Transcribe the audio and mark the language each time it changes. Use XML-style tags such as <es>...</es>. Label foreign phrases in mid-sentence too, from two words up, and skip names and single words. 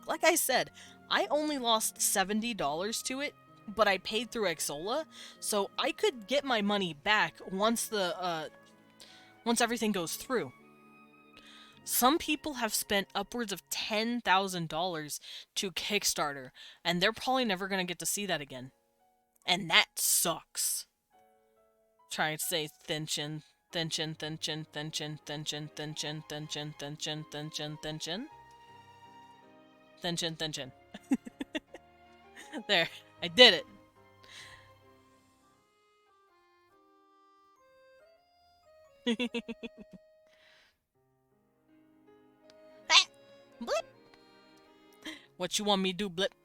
<en>Like I said, I only lost $70 to it, but I paid through Xsola, so I could get my money back once the once everything goes through. Some people have spent upwards of $10,000 to Kickstarter, and they're probably never going to get to see that again. And that sucks. Try to say thin chin, thin chin, thin chin, thin chin, thin chin, thin chin, thin chin, thin chin, thin chin, thin chin. Thin chin, thin chin. There, I did it. Ah, blip. What you want me to do, Blip?</en>